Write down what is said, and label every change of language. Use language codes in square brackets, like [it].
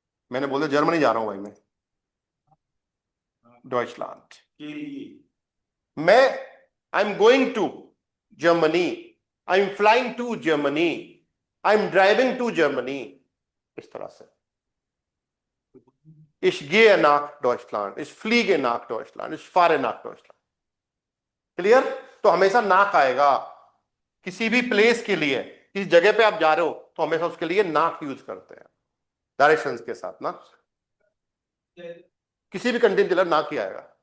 [hi] मैंने बोला जर्मनी जा रहा हूं भाई मैं, डॉइचलैंड के लिए [en] मैं, I am going to Germany, I am flying to Germany, I am driving to Germany, इस तरह से। [de] Ich gehe nach Deutschland, ich fliege nach Deutschland, ich fahre nach Deutschland। [hi] Clear? तो हमेशा नाक आएगा किसी भी प्लेस के लिए, किसी जगह पे आप जा रहे हो तो हमेशा उसके लिए नाक यूज करते हैं डायरेक्शंस के साथ ना। किसी भी कंट्री के लिए नाक ही आएगा।